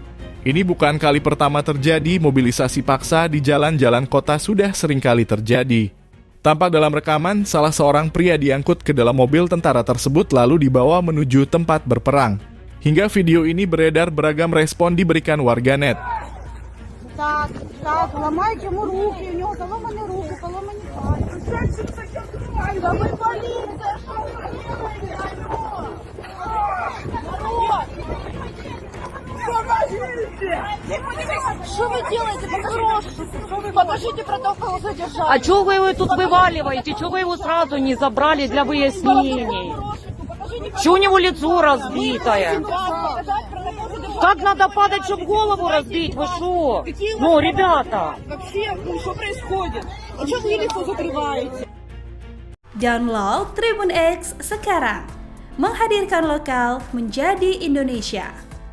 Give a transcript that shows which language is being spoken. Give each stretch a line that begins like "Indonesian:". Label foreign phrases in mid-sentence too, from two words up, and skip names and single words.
Indonesian: Ini bukan kali pertama terjadi, mobilisasi paksa di jalan-jalan kota sudah seringkali terjadi. Tampak dalam rekaman, salah seorang pria diangkut ke dalam mobil tentara tersebut lalu dibawa menuju tempat berperang. Hingga video ini beredar, beragam respon diberikan warganet.
Russian: Так, ломайте ему руки, у него заломаны руки, поломаны пальцы. Да вы полиция! Что вы делаете? Покажите протокол задержания. А чего вы его тут вываливаете? Чего вы его сразу не забрали для выяснений? Чего у него лицо разбитое? Как надо падать, чтобы голову разбить? Вы что? Ну, ребята! Вообще, что происходит? А что вы лицо закрываете?
Indonesian: Download Tribun X sekarang, menghadirkan lokal menjadi Indonesia.